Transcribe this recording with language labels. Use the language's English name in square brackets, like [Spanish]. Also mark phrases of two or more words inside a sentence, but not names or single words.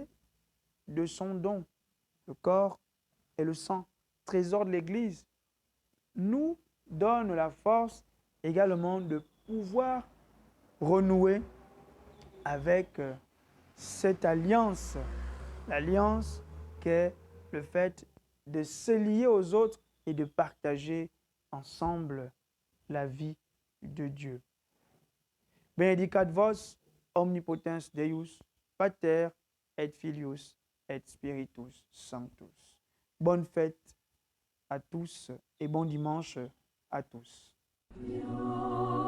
[French] de son don, le corps et le sang, trésor de l'Église, nous donne la force également de pouvoir renouer avec cette alliance, l'alliance qu'est le fait de se lier aux autres et de partager ensemble la vie de Dieu. [Latin] Benedicat vos omnipotens Deus, Pater et Filius et Spiritus Sanctus. [French] Bonne fête à tous et bon dimanche à tous.